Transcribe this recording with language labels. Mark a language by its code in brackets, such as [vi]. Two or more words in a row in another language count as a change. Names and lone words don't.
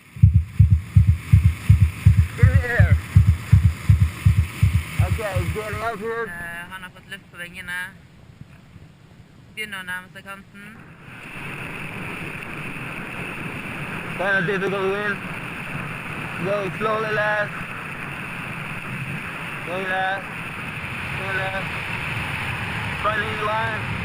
[no] Han har fått luft på vingene. Begynner å nærme seg kanten. [en] Go slowly left. Go left. Go left. Running the line.